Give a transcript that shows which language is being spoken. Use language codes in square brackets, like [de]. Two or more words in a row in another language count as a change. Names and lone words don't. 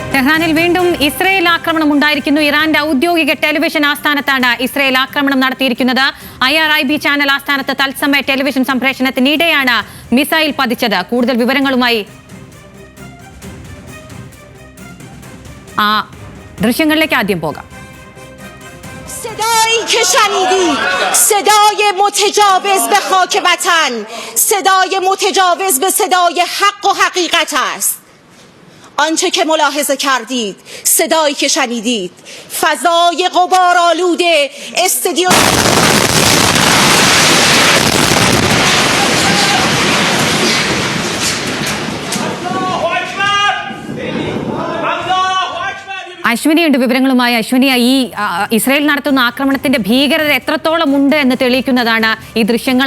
[ml] ടെഹ്റാനിൽ വീണ്ടും ഇസ്രയേൽ ആക്രമണം ഉണ്ടായിരിക്കുന്നു. ഇറാന്റെ ഔദ്യോഗിക ടെലിവിഷൻ ആസ്ഥാനത്താണ് ഇസ്രയേൽ ആക്രമണം നടത്തിയിരിക്കുന്നത്. IRIB ചാനൽ ആസ്ഥാനത്ത് തത്സമയ ടെലിവിഷൻ സംപ്രേഷണത്തിനിടെയാണ് മിസൈൽ പതിച്ചത്. കൂടുതൽ വിവരങ്ങളുമായി ദൃശ്യങ്ങളിലേക്ക് ആദ്യം പോകാം. [fa] صدایی که شنیدید صدای متجاوز به خاک وطن، صدای متجاوز به صدای حق و حقیقت است. آنچه که ملاحظه کردید، صدایی که شنیدید، فضای غبارآلود استودیو [ml] അശ്വിനിയുണ്ട് വിവരങ്ങളുമായി. അശ്വിനി, ഈ ഇസ്രയേൽ നടത്തുന്ന ആക്രമണത്തിന്റെ ഭീകരത എത്രത്തോളം ഉണ്ട് എന്ന് തെളിയിക്കുന്നതാണ് ഈ ദൃശ്യങ്ങൾ.